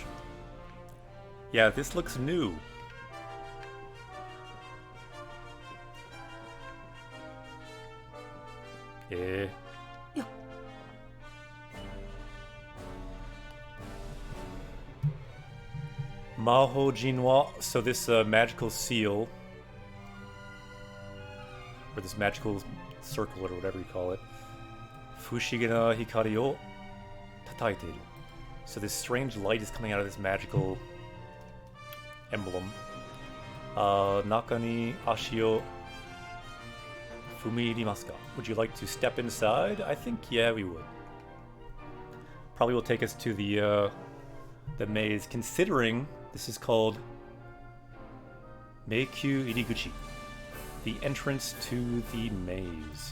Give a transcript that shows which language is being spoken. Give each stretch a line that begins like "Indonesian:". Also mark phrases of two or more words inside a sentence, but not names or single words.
English: Yeah, this looks new. Eh.
Japanese: 魔法陣は.
English: So this magical seal, or this magical circle, or whatever you call it.
Japanese: 不思議な光をたたいてる.
English: So this strange light is coming out of this magical emblem.
Japanese: 中に足を踏み入れますか?
English: Would you like to step inside? I think, yeah, we would. Probably will take us to the maze, considering this is called
Japanese: 迷宮入口,
English: the entrance to the maze.